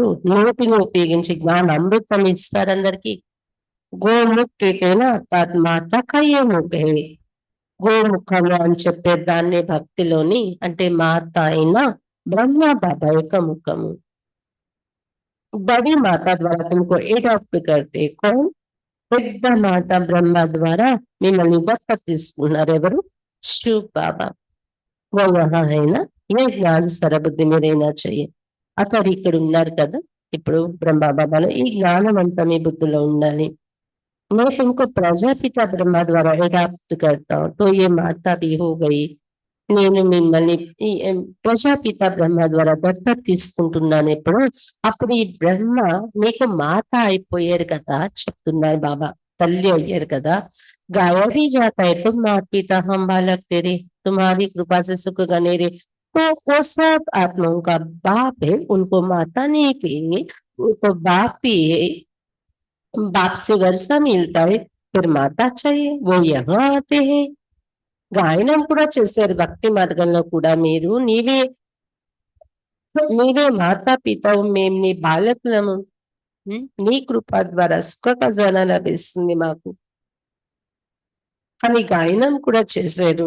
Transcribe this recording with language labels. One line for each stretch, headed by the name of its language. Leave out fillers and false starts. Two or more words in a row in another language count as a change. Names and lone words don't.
Telugu: నోటిని ఉపయోగించి జ్ఞాన అమృతం ఇస్తారు అందరికి. గోముఖేనా తన్మాత కయ్యముఖే, గోముఖము అని చెప్పే దాన్ని భక్తిలోని అంటే మాత అయిన బ్రహ్మా బాబా యొక్క ముఖము.
Hindi: बड़ी माता द्वारा तुमको एडॉप्ट करते कौन?
Telugu: పెద్ద మాత బ్రహ్మ ద్వారా మిమ్మల్ని దత్త తీసుకున్నారు ఎవరు? శివ్ బాబా.
Hindi: वो यहाँ है ना, ये ज्ञान सरबुद्धि में रहना चाहिए.
Telugu: అతడు ఇక్కడ ఉన్నారు కదా, ఇప్పుడు బ్రహ్మా బాబాలో ఈ జ్ఞానం అంతా మీ బుద్ధిలో ఉండాలి.
Hindi: मैं तुमको प्रजापिता ब्रह्मा द्वारा एडॉप्ट करता हूँ, तो ये माता भी हो गई.
Telugu: నేను మిమ్మల్ని ప్రజాపిత బ్రహ్మ ద్వారా దత్త తీసుకుంటున్నాను. అప్పుడు ఈ బ్రహ్మ మీకు మాత అయిపోయారు కదా చెప్తున్నారు బాబా, తల్లి అయ్యారు కదా.
Hindi: गाया भी जाता है तुम माता पिता हम बालक तेरे, तुम्हारी कृपा से सुख गने रे. तो वो सब आत्माओं का बाप है, उनको माता नहीं कहेंगे, वो तो बाप ही है. बाप से वर्षा मिलता है, फिर माता चाहिए, वो यहाँ आते हैं.
Telugu: గాయనం కూడా చేశారు భక్తి మార్గంలో కూడా. మీరు నీవే మాతా పితావు, మేము నీ బాలకులము, నీ కృప ద్వారా సుఖ ఖజానా లభిస్తుంది మాకు అని గాయనం కూడా చేశారు.